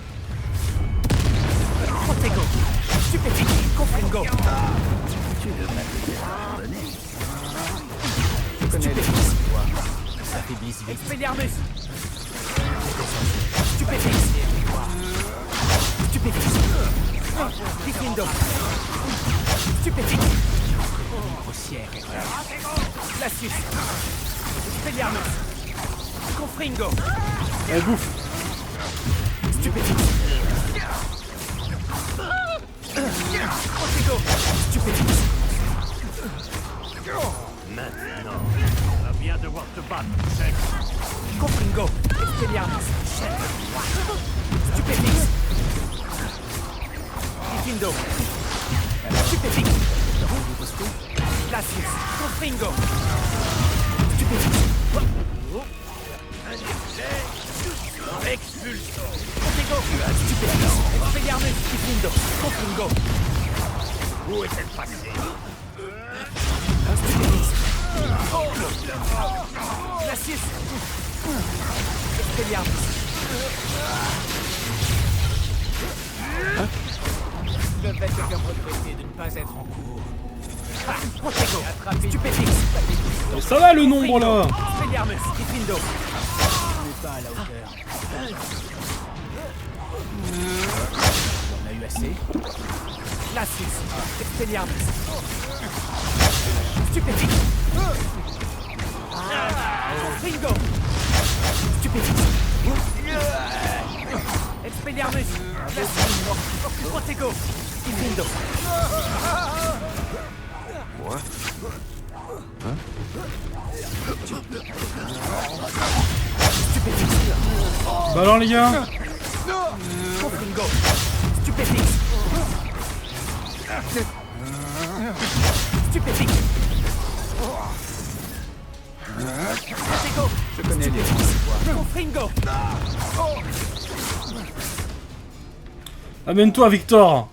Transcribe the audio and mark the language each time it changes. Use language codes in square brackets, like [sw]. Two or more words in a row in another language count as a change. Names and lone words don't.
[fr] Protego. Stupéfique. Confringo. Stupéfix. Ça fait bis vite. Expelliarmus. Stupéfixe. Stupéfixe. Diffindo. Stupéfixe. Grossière erreur. Glacius. Expelliarmus. Confringo. Elle bouffe. Stupéfixe. Protego. Stupéfixe. Maintenant, on va bien devoir te battre, chef. Confringo. Expelliarmus. Stupéfixe. Diffindo. Stupéfixe. Glacius. Confringo. Stupéfixe. Expulsion. Protego. Stupéfixe. Expelliarmus. Diffindo. Confringo. Où est-elle passée? Stupéfixe. Glacius. Expelliarmus. Je vais te faire regretter de ne pas être en cours. Ah, Protego. Stupéfixe. Mais ça va le nombre là. Expelliarmus. Diffindo. On n'est pas à la hauteur. On a eu assez. Glacius. Expelliarmus. Stupéfixe. Confringo. Stupéfixe. Protego. Ifindo. Moi? Bah alors les gars. Confringo. Stupéfix. Stupéfix. Protego. Je connais les Confringo. Amène-toi Victor.